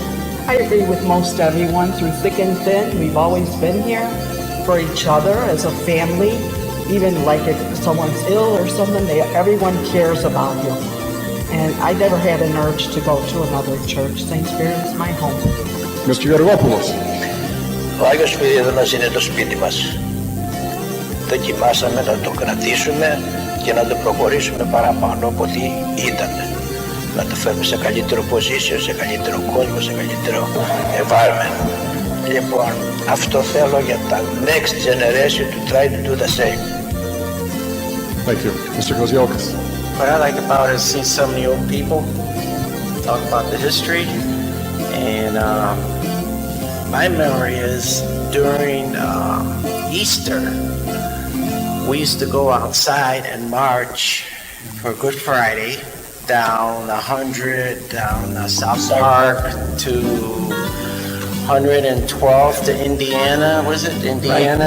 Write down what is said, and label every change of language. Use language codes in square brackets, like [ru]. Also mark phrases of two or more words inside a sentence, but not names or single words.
[en] I agree with most everyone. Through thick and thin, we've always been here for each other as a family. Even like if someone's ill or something, everyone cares about you. And I never had an urge to go to another church. Saint Spyridon is my home. Mr. Georgopoulos? [el] Ο Άγιος Σπυρίδωνας είναι το σπίτι μας. Δοκιμάσαμε να το κρατήσουμε και να το προχωρήσουμε παραπάνω από ό,τι ήταν. Να το φέρουμε σε καλύτερο position, σε καλύτερο κόσμο, σε καλύτερο environment. Λοιπόν, αυτό θέλω για τα [en] next generation to try to do the same. Thank you. Mr. Koziokas? What I like about it is seeing so many old people talk about the history, and my memory is during Easter, we used to go outside and march for Good Friday down 100, down South Park to 112th to Indiana, was it Indiana?